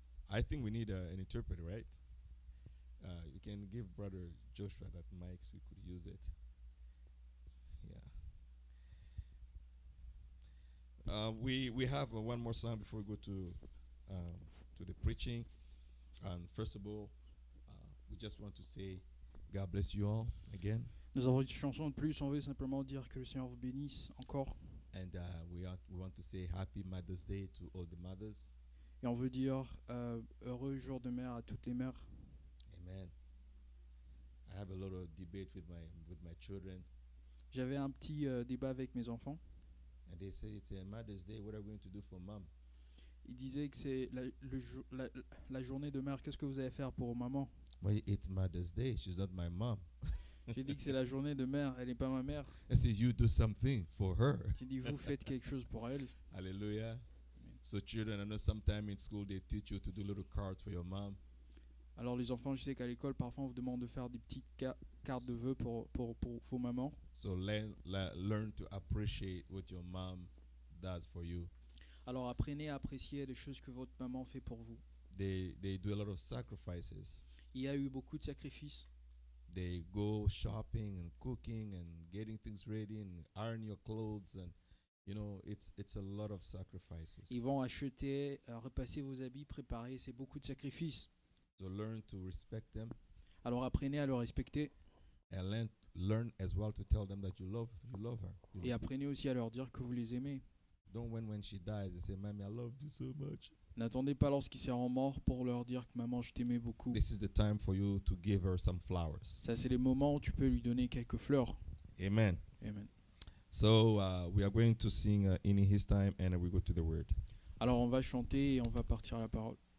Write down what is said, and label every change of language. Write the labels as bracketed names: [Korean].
[English] I think we need an interpreter, right? You can give Brother Joshua that mic so he could use it. Yeah. We have one more song before we go to the preaching. And first of all, we just want to say, God bless you all again. [French] Nous avons une chanson de plus, on veut simplement dire que le Seigneur vous bénisse encore. [English] And we want to say Happy Mother's Day to all the mothers. [French] Et on veut dire heureux jour de mère à toutes les mères. [English] Amen. I have a lot of debate with my children. [French] J'avais un petit débat avec mes enfants. [English] And they say it's a Mother's Day. What are we going to do for mom? [French] Ils disaient que c'est la journée de mère. Qu'est-ce que vous allez faire pour maman? [English] Well, it's Mother's Day. She's not my mom. [French] J'ai dit que c'est la journée de mère. Elle n'est pas ma mère. [English] I said you do something for her. [French] J'ai dit vous faites quelque chose pour elle. [English] Hallelujah. So children, I know sometime in school they teach you to do little cards for your mom. [French] Alors les enfants, je sais qu'à l'école, parfois on vous demande de faire des petites cartes de vœux pour vos mamans. [English] So learn to appreciate what your mom does for you. [French] Alors apprenez à apprécier les choses que votre maman fait pour vous. [English] They do a lot of sacrifices. [French] Il y a eu beaucoup de sacrifices. [English] They go shopping and cooking and getting things ready and iron your clothes, and you know it's a lot of sacrifices. [French] Ils vont acheter, repasser vos habits, préparer, c'est beaucoup de sacrifices. [English] So learn to respect them. [French] Alors apprenez à le respecter. [English] And learn as well to tell them that you love her. [French] Et apprenez aussi à leur dire que vous les aimez. [English] Don't when she dies they say, "Mommy, I love you so much." [French] N'attendez pas lorsqu'ils seront morts pour leur dire que maman, je t'aimais beaucoup. [English] This is the time for you to give her some flowers. [French] Ça, c'est les moments où tu peux lui donner quelques fleurs. [English] Amen. Amen. So we are going to sing in His time, and we go to the Word. [French] Alors on va chanter et on va partir à la parole.